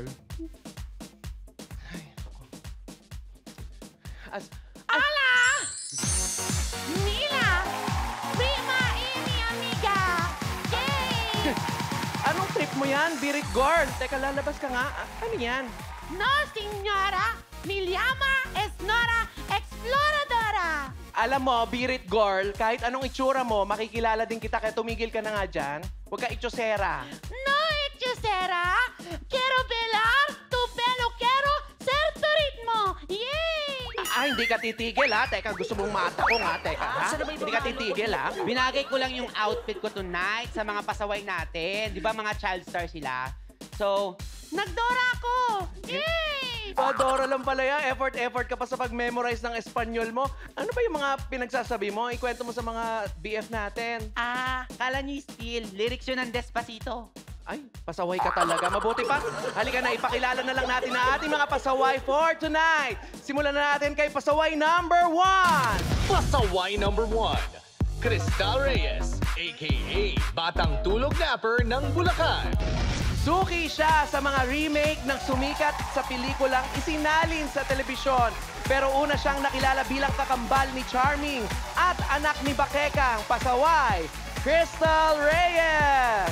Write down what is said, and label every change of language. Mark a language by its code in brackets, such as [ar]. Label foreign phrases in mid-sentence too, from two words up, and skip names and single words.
[tl] Ay, ako. [es] Hola! Mila! Prima ini amiga! Yay! [tl] Anong trip mo yan, Birit Girl? Teka, lalabas ka nga. Ano yan? [es] No, señora! Mi llama es Nora Exploradora! [tl] Alam mo, Birit Girl, kahit anong itsura mo, makikilala din kita kaya tumigil ka na nga dyan. Huwag ka itsosera. [es] No, hechicera! Quiero bailar tu pelo, quiero ser tu ritmo! Yay! [tl] Hindi ka titigil, ha? Teka, gusto mong mata ko, ha? Teka, ha? Hindi ka titigil, ha? Binagay ko lang yung outfit ko tonight sa mga pasaway natin. Di ba mga child star sila? So, Nagdora ako! Yay! Adora lang pala yan. Effort ka pa sa pag-memorize ng Espanyol mo. Ano ba yung mga pinagsasabi mo? Ikwento mo sa mga BF natin. kala niyo still, lyrics yun ng Despacito. Ay, pasaway ka talaga. Mabuti pa. Halika na, ipakilala na lang natin ang ating mga pasaway [en] for tonight. [tl] Simulan na natin kay pasaway number 1. Pasaway number 1, Cristal Reyes, a.k.a. Batang Tulog Napper ng Bulacan. Suki siya sa mga remake ng sumikat sa pelikulang isinalin sa telebisyon. Pero una siyang nakilala bilang kakambal ni Charming at anak ni Bakekang, pasaway, Cristal Reyes!